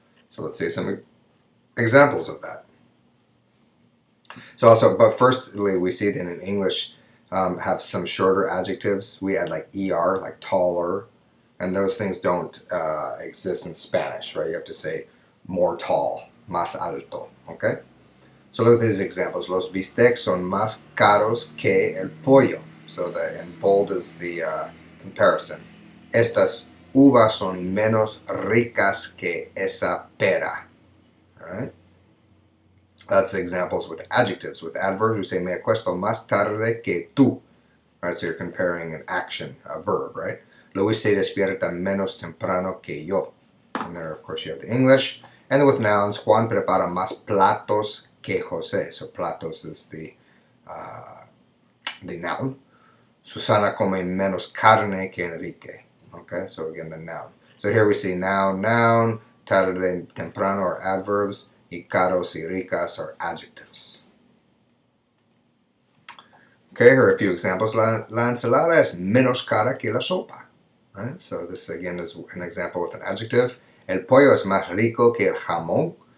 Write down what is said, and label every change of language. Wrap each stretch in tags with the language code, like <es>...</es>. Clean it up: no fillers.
<en>So let's see some examples of that. So also, but firstly, we see that in English have some shorter adjectives. We add like er, like taller, and those things don't exist in Spanish, right? You have to say more tall,</en> <es>más alto,</es> <en>okay? So look at these examples.</en> <es>Los bistecs son más caros que el pollo.</es> <en>So and bold is the comparison.</en> <es>Estas uvas son menos ricas que esa pera.</es> <en>All right? That's examples with adjectives. With adverbs, we say</en> <es>me acuesto más tarde que tú.</es> <en>Right? So you're comparing an action, a verb, right?</en> <es>Luis se despierta menos temprano que yo.</es> <en>And there, of course, you have the English. And then with nouns,</en> <es>Juan prepara más platos que José.</es> <en>So platos is the noun.</en> <es>Susana come menos carne que Enrique.</es> <en>Okay, so again, the noun. So here we see noun, noun, tarde, temprano are adverbs,</en> <es>y caros y ricas</es> <en>are adjectives. Okay, here are a few examples.</en> <es>La ensalada es menos cara que la sopa.</es> <en>Right? So this again is an example with an adjective.</en> <es>El pollo es más rico que el jamón.</es>